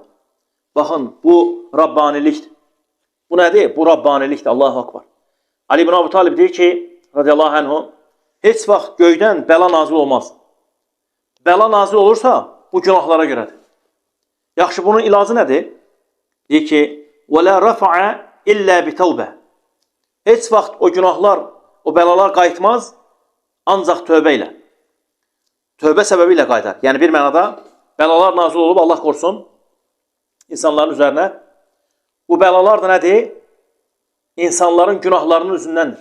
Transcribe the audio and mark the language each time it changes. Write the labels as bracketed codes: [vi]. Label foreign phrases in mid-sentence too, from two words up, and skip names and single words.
[az] Baxın, bu Rabbanilikdir. Bu nədir? Bu Rabbanilikdir, [ar] الله أكبر. [az] Ali ibn Əbu Talib deyir ki, [ar] رضي الله عنه, [az] heç vaxt göydən bəla nazil olmaz. Bəla nazil olursa, bu günahlara görədir. Yaxşı, bunun ilacı nədir? Deyir ki, [ar] وَلَا رَفَعَ إِلَّا بِتَوْبَ [az] Heç vaxt o günahlar, o bəlalar qayıtmaz, ancaq tövbə ilə. Tövbə səbəbi ilə qayıtar. Yəni bir mənada bəlalar nazil olub, Allah qorusun, insanların üzərinə. Bu bəlalar da nədir? İnsanların günahlarının üzündəndir.